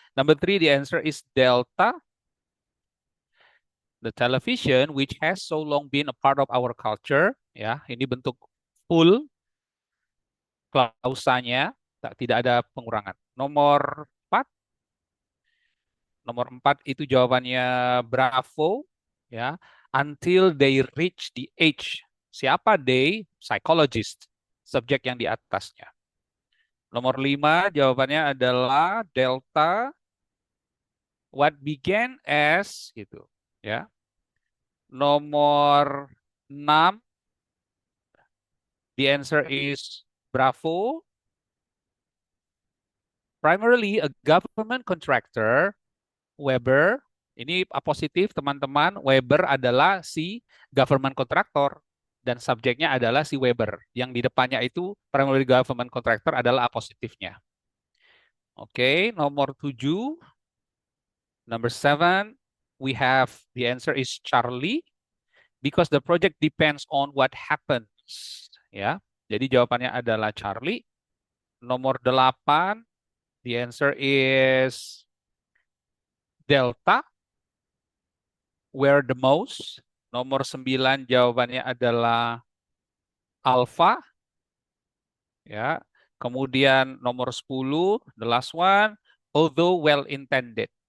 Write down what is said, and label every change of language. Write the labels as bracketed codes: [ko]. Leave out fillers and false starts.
[en] Number 3, the answer is delta. The television, which has so long been a part of our culture. [id] Ya, ini bentuk full klausanya, tidak ada pengurangan. Nomor 4, itu jawabannya Bravo. [en] Ya, until they reach the age. [id] Siapa they? Psychologist. Subjek yang di atasnya. Nomor 5, jawabannya adalah delta. [en] What began as [id] gitu, ya. Nomor 6, [en] the answer is Bravo. Primarily a government contractor, Weber. [id] Ini positif teman-teman. Weber adalah si government contractor dan subjeknya adalah si Weber. Yang di depannya itu [en] primarily government contractor [id] adalah positifnya. Oke, nomor 7. [en] Number 7, we have the answer is Charlie because the project depends on what happens. [id] Ya, jadi jawabannya adalah Charlie. Nomor 8, [en] the answer is Delta, where the most. [id] Nomor 9, jawabannya adalah Alpha. Ya, kemudian nomor 10, [en] the last one, although well intended.